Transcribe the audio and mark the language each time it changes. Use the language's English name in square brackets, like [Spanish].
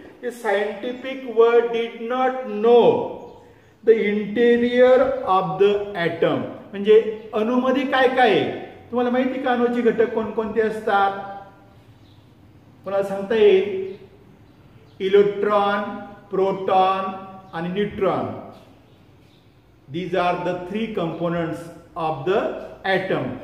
[English] The scientific world did not know the interior of the atom. [Marathi] म्हणजे अणूमध्ये काय काय आहे तुम्हाला माहिती का? अणूचे घटक कोणकोणते असतात कोणाला सांगता येईल? इलेक्ट्रॉन, प्रोटॉन आणि neutron. [English] These are the three components of the atom.